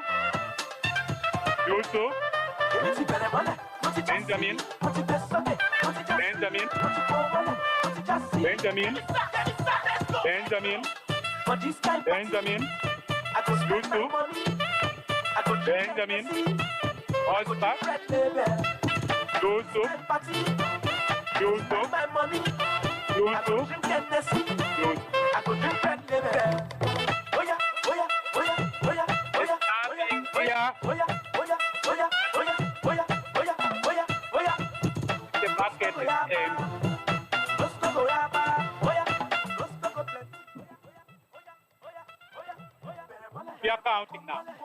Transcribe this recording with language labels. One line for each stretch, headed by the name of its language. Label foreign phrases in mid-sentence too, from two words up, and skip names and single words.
English: Yusuf, Benjamin, Benjamin, Benjamin, Benjamin, Benjamin, Yusuf, Benjamin, Osbak, Yusuf, Yusuf, Yusuf, The basket is empty. We are counting now.